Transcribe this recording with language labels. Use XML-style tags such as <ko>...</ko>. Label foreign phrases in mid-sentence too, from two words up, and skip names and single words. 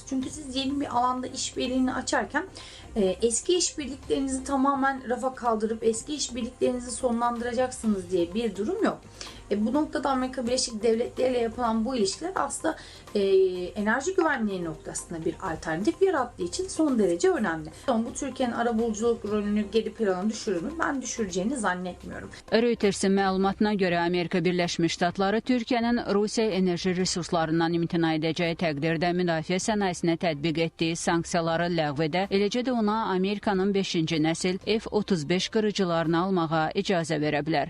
<tr>Çünkü siz yeni bir alanda işbirliğini açarken eski işbirliklerinizi tamamen rafa kaldırıp eski işbirliklerinizi sonlandıracaksınız diye bir durum yok. Bu noktada Amerika Birleşik Devletleri ile yapılan bu ilişkiler aslında enerji güvenliği noktasında bir alternatif yarattığı için son derece önemli. Bu Türkiye'nin arabuluculuk rolünü geri plana düşürür mü? Ben düşüreceğini zannetmiyorum.</tr> <az>Reuters'in məlumatına görə Amerika Birləşmiş Ştatları Türkiyənin Rusiya enerji resurslarından imtina edəcəyi təqdirdə müdafiə sənayesinə tətbiq etdiyi sanksiyaları ləğv edə, eləcə də ona Amerikanın 5-ci nəsil F-35 qırıcılarını almağa icazə verə bilər.</az>